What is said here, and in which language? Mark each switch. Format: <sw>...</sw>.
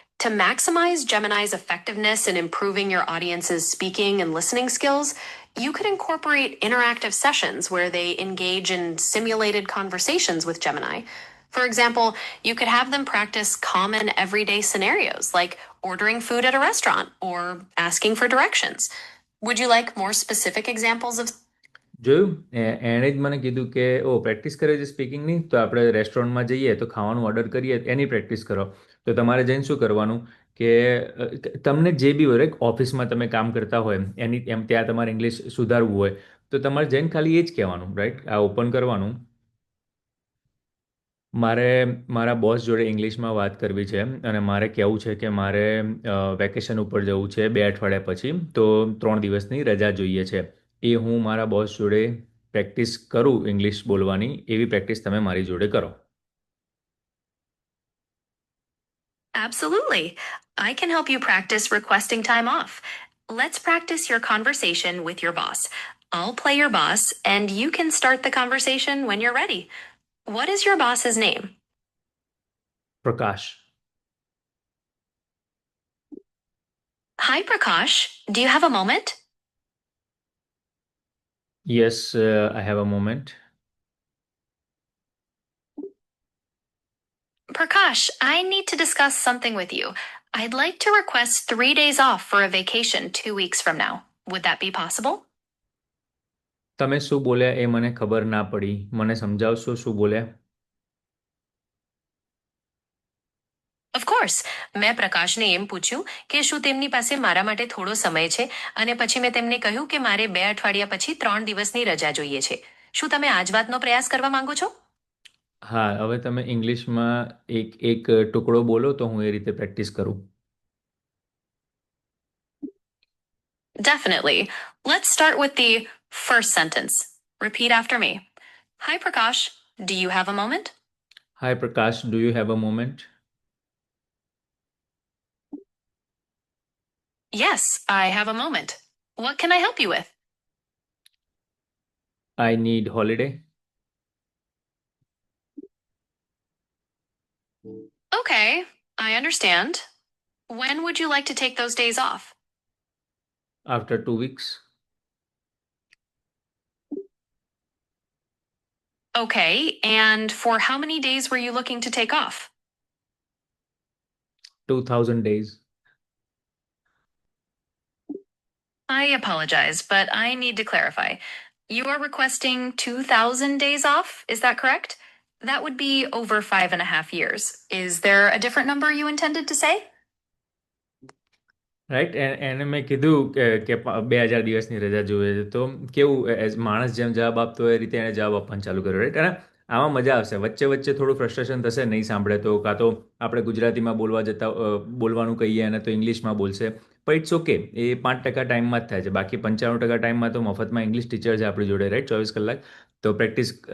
<en>To maximize Gemini's effectiveness in improving your audience's speaking and listening skills, you could incorporate interactive sessions where they engage in simulated conversations with Gemini. For example, you could have them practice common everyday scenarios like ordering food at a restaurant or asking for directions. Would you like more specific examples of?</en> <gu>જોયું, એણે જ મને કીધું કે ઓ practice કરે છે સ્પીકિંગની, તો આપણે રેસ્ટોરન્ટમાં જઈએ તો ખાવાનું ઓર્ડર કરીએ એની પ્રેક્ટિસ કરો. તો તમારે જઈને શું કરવાનું કે તમને જે બી હોય, ઓફિસમાં તમે કામ કરતા હોય એની એમ ત્યાં તમારે ઇંગ્લિશ સુધારવું હોય તો તમારે જઈને ખાલી એ જ કહેવાનું, રાઈટ? આ ઓપન કરવાનું. મારે મારા બોસ જોડે ઇંગ્લિશમાં વાત કરવી છે અને મારે કહેવું છે કે મારે વેકેશન ઉપર જવું છે 2 અઠવાડિયા પછી, તો 3 દિવસની રજા જોઈએ છે. એ હું મારા બોસ જોડે પ્રેક્ટિસ કરું ઇંગ્લિશ બોલવાની, એવી પ્રેક્ટિસ તમે મારી જોડે કરો.</gu> <en>Absolutely. I can help you practice requesting time off. Let's practice your conversation with your boss. I'll play your boss, and you can start the conversation when you're ready. What is your boss's name?</en> <gu>Prakash.</gu> <en>Hi, Prakash. Do you have a moment? Yes, I have a moment. Prakash, I need to discuss something with you. I'd like to request 3 days off for a vacation 2 weeks from now. Would that be possible?</en> <gu>તમે શું બોલ્યા એ મને ખબર ના પડી, મને સમજાવશો શું બોલ્યા?</gu> <en>Of course.</en> <gu>મેં પ્રકાશને એમ પૂછ્યું કે શું તેમની પાસે મારા માટે થોડો સમય છે, અને પછી મેં તેમને કહ્યું કે મારે 2 અઠવાડિયા પછી 3 દિવસની રજા જોઈએ છે. શું તમે આ જ વાતનો પ્રયાસ કરવા માંગો છો? હા, હવે તમે ઇંગ્લિશમાં એક એક ટુકડો બોલો તો હું એ રીતે પ્રેક્ટિસ કરું.</gu> <en>Definitely. Let's start with the first sentence. Repeat after me. Hi, Prakash. Do you have a moment? Hi Prakash, do you have a moment? Yes, I have a moment. What can I help you with? I need holiday. Okay, I understand. When would you like to take those days off? After 2 weeks. Okay, and for how many days were you looking to take off? 2000 days. I apologize, but I need to clarify. You are requesting 2,000 days off, is that correct? That would be over 5.5 years. Is there a different number you intended to say?</en> <gu>Right એને મેં કીધું કે 2,000 દિવસની રજા જોઈએ છે તો કેવું એઝ માણસ જેમ જવાબ આપતો હોય એ રીતે એણે જવાબ આપવાનું ચાલુ કર્યો રાઈટ અને આમાં મજા આવશે વચ્ચે વચ્ચે થોડું ફ્રસ્ટ્રેશન થશે નહીં સાંભળે તો કાં તો આપણે ગુજરાતીમાં બોલવાનું કહીએ અને તો ઇંગ્લિશમાં બોલશે પણ ઇટ્સ ઓકે એ 5% ટાઈમમાં જ થાય છે બાકી 95% ટાઈમમાં તો મફતમાં ઇંગ્લિશ ટીચર છે આપણી જોડે રાઈટ 24 કલાક તો પ્રેક્ટિસ</gu>